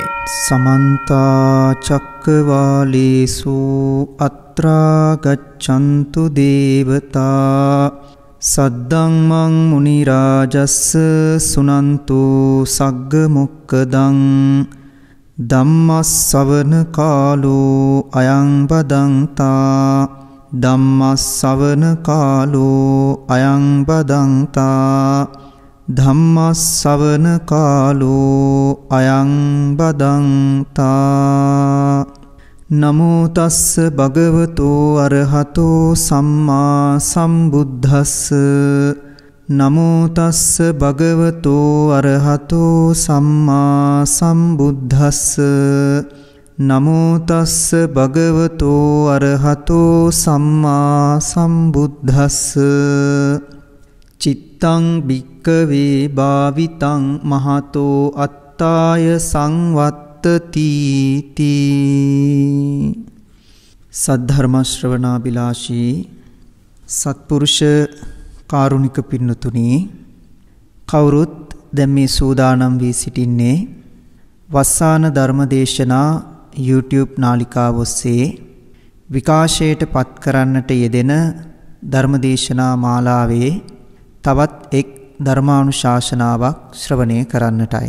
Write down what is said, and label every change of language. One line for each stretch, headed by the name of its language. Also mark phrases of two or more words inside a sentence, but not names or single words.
Pali: සමන්ත චක්කවාලේසු අත්‍රා ගච්ඡන්තු දේවතා සද්දං මං මුනි රාජස්ස සුනන්තු සග්ග මොක්කදං ධම්මස්සවන කාලෝ අයං බදන්තා ධම්මස්සවන කාලෝ අයං බදන්තා ධම්මස්සවන කාලෝ අයං බදන්තා. නමෝ තස්ස භගවතෝ අරහතෝ සම්මා සම්බුද්දස්ස. නමෝ තස්ස භගවතෝ අරහතෝ සම්මා සම්බුද්දස්ස. නමෝ තස්ස භගවතෝ අරහතෝ සම්මා සම්බුද්දස්ස. චිත්තං භික්කවේ භාවිතං මහතෝ අත්තාය සංවත්තති තී.
Sinhala: සද්ධර්ම ශ්‍රවණාබිලාෂී සත්පුරුෂ කාරුණික පින්නතුනි, කවුරුත් දැන් මේ සූදානම් වී සිටින්නේ වස්සාන ධර්මදේශනා YouTube නාලිකාව ඔස්සේ විකාශයට පත් කරන්නට යෙදෙන ධර්මදේශනා මාලාවේ තවත් එක් ධර්මානුශාසනාවක් ශ්‍රවණය කරන්නටයි.